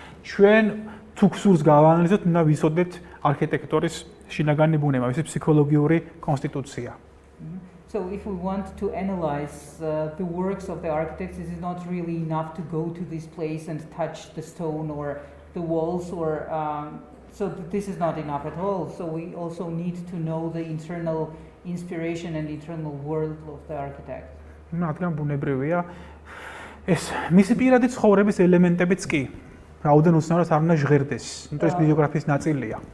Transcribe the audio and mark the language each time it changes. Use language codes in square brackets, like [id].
[ka] ჩვენ თუ გსურს გავანალიზოთ, უნდა ვიცოდეთ არქიტექტორის შინაგანი ბუნება, ეს ფსიქოლოგიური კონსტიტუცია. [en] So if we want to analyze the works of the architects, it is not really enough to go to this place and touch the stone or the walls or so this is not enough at all. So we also need to know the internal inspiration and internal world of the architect. [ka] რადგან ბუნებრივია ეს მისი პირადი ცხოვრების ელემენტებიც კი რაოდენ უცნაურად არ უნდა ჟღერდეს, იმიტომ ეს ბიოგრაფიის ნაწილია.